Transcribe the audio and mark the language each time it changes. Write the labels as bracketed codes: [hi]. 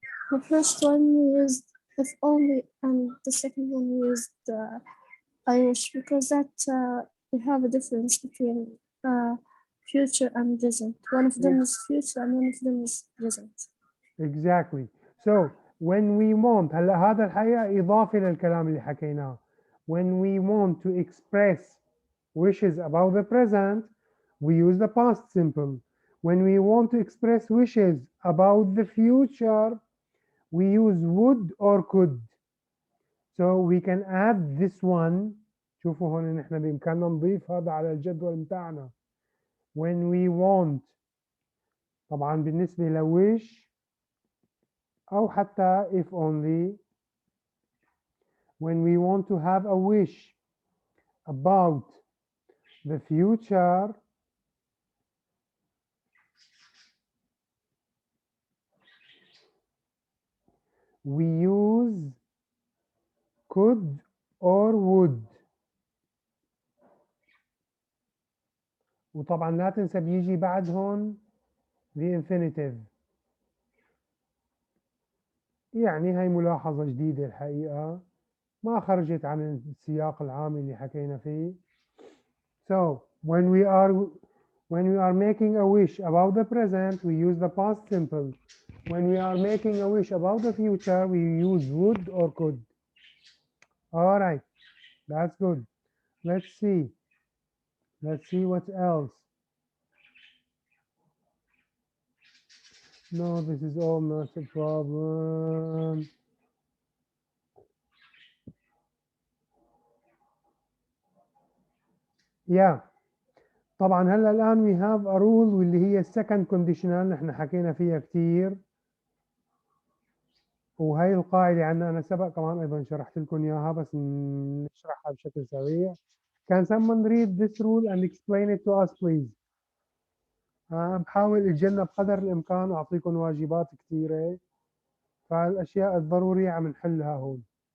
[en] The first one used if only, and the second one used I wish, because that we have a difference between future and present. One of them is future and one of them is present. Exactly. So when we want, [ar] هلا هذا الحقيقة إضافة للكلام اللي حكيناه. [en] When we want to express wishes about the present, we use the past simple. When we want to express wishes about the future, we use would or could. So we can add this one. [ar] شوفوا هون نحن بإمكاننا نضيف هذا على الجدول متاعنا. [en] When we want، [ar] طبعا بالنسبة لwish أو حتى [en] if only، when we want to have a wish about the future, we use could or would. [ar] وطبعا لا تنسى بيجي بعدهم [en] the infinitive. [ar] يعني هاي ملاحظة جديدة الحقيقة، ما خرجت عن السياق العام اللي حكينا فيه. [en] So when we are making a wish about the present, we use the past simple. When we are making a wish about the future, we use would or could. All right, that's good. Let's see what else. No, this is all not a problem. Yeah. [ar] طبعا هلا الآن [en] we have a rule [ar] واللي هي second conditional، نحن حكينا فيها كتير، وهي القاعدة عندنا أنا سبق كمان أيضا شرحت لكم إياها، بس نشرحها بشكل سريع. [en] Can someone read this rule and explain it to us please? [ar] بحاول أتجنب قدر الإمكان أعطيكم واجبات كثيرة، فالأشياء الضرورية عم نحلها هون.